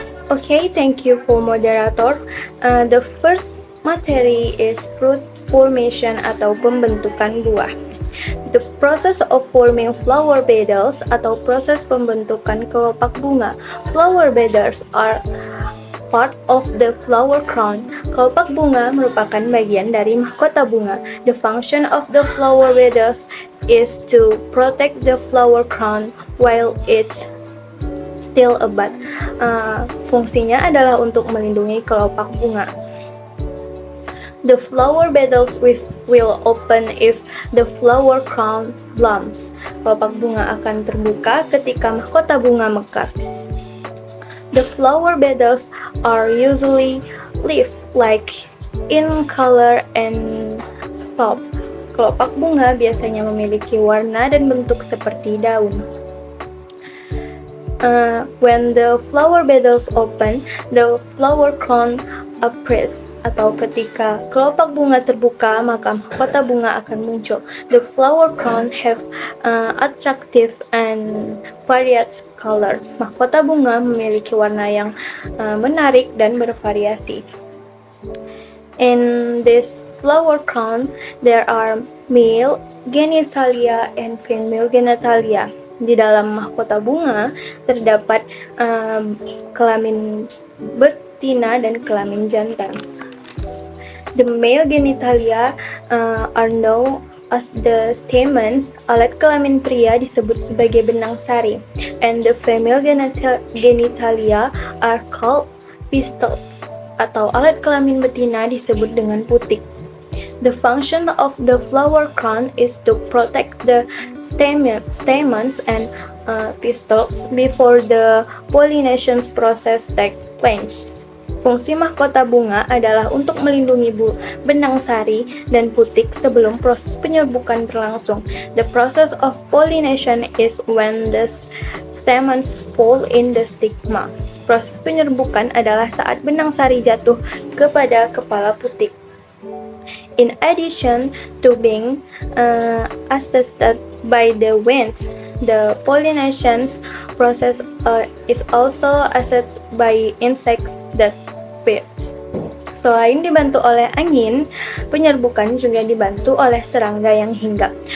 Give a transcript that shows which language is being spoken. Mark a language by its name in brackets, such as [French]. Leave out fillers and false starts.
[English] Okay, thank you for moderator. The first materi is fruit formation [Indonesian] atau pembentukan buah. [English] The process of forming flower petals [Indonesian] atau proses pembentukan kelopak bunga. [English] Flower petals are part of the flower crown. [Indonesian] Kelopak bunga merupakan bagian dari mahkota bunga. [English] The function of the flower petals is to protect the flower crown while it's still a bud. [Indonesian] Fungsinya adalah untuk melindungi kelopak bunga. [English] The flower petals will open if the flower crown blooms. [Indonesian] Kelopak bunga akan terbuka ketika mahkota bunga mekar. [English] The flower petals are usually leaf-like in color and soft. [Indonesian] Kelopak bunga biasanya memiliki warna dan bentuk seperti daun. [English] When the flower petals open, the flower crown appears. [Indonesian] Atau ketika kelopak bunga terbuka, maka mahkota bunga akan muncul. [English] The flower crown have attractive and varied color. [Indonesian] Mahkota bunga memiliki warna yang menarik dan bervariasi. [English] In this flower crown, there are male genitalia and female genitalia. [Indonesian] Di dalam mahkota bunga terdapat kelamin betina dan kelamin jantan. [English] The male genitalia are known as the stamens. [Indonesian] Alat kelamin pria disebut sebagai benang sari, [English] and the female genitalia are called pistils. [Indonesian] Atau alat kelamin betina disebut dengan putik. [English] The function of the flower crown is to protect the stamens and pistils before the pollination process takes place. [Indonesian] Fungsi mahkota bunga adalah untuk melindungi benang sari dan putik sebelum proses penyerbukan berlangsung. [English] The process of pollination is when the stamens fall in the stigma. [Indonesian] Proses penyerbukan adalah saat benang sari jatuh kepada kepala putik. [English] In addition to being assisted by the wind, the pollination process is also assisted by insects that feeds. [Indonesian] Selain dibantu oleh angin, penyerbukan juga dibantu oleh serangga yang hinggap.